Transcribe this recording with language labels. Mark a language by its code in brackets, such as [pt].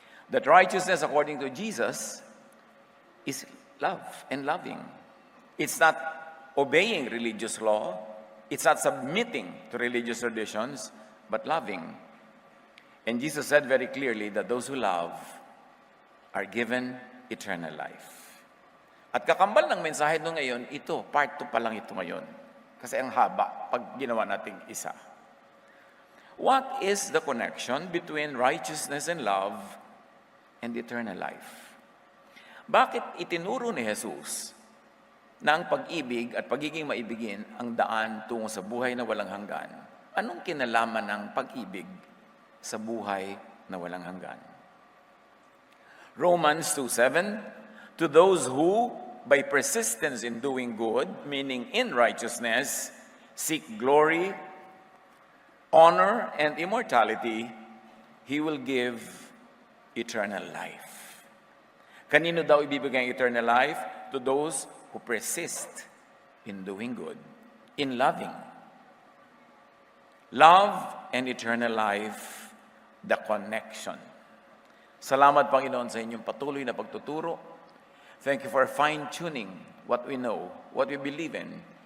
[en] That righteousness according to Jesus is love and loving. It's not obeying religious law. It's not submitting to religious traditions, but loving. And Jesus said very clearly that those who love are given eternal life. [tl] At kakambal ng mensahe nung ngayon, ito, part 2 pa lang ito ngayon. Kasi ang haba pag ginawa nating isa. [en] What is the connection between righteousness and love and eternal life? [tl] Bakit itinuro ni Jesus na ang pag-ibig at pagiging maibigin ang daan tungo sa buhay na walang hanggan? Anong kinalaman ng pag-ibig sa buhay na walang hanggan? Romans 2:7, to those who, by persistence in doing good, meaning in righteousness, seek glory, honor, and immortality, He will give eternal life. Kanino daw ibibigay ang eternal life? [en] To those who persist in doing good, in loving. Love and eternal life, the connection. [tl] Salamat, Panginoon, sa inyong patuloy na pagtuturo. [en] Thank you for fine-tuning what we know, what we believe in.